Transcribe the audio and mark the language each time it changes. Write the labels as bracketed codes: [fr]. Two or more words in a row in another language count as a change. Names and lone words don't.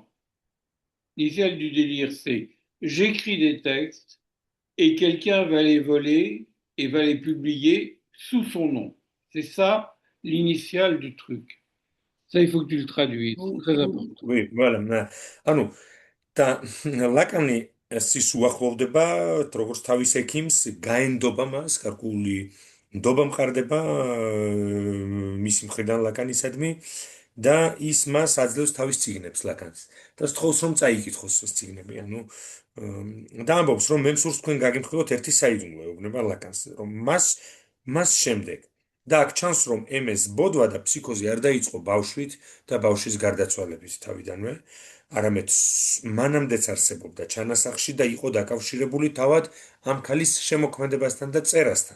[fr] L'initiale du délire, c'est j'écris des textes et quelqu'un va les voler et va les publier sous son nom. C'est ça l'initiale du truc. Ça, il faut que tu le traduises. C'est très important. Oui, voilà. [ka] ანუ და ლაკანი ის უახლოვდება როგორც თავის ექიმს, გაენდობა მას, გარკვეული ნდობა მყარდება მისი მხრიდან ლაკანისადმი და ის მას აძლევს თავის წიგნებს ლაკანს. და სთხოვს რომ წაიკითხოს ეს წიგნები, ანუ და ამბობს რომ მე მსურს თქვენ გაგიმხილოთ ერთი საიდუმლო, ეუბნება ლაკანს, რომ მას შემდეგ და აქ ჩანს რომ MS ბოდვა და ფსიქოზი არ დაიწყო ბავშვით და ბავშვის გარდაცვალებით თავიდანვე, არამედ მანამდეც არსებობდა ჩანასახში და იყო დაკავშირებული თავად ამ ქალის შემოქმედებასთან და წერასთან.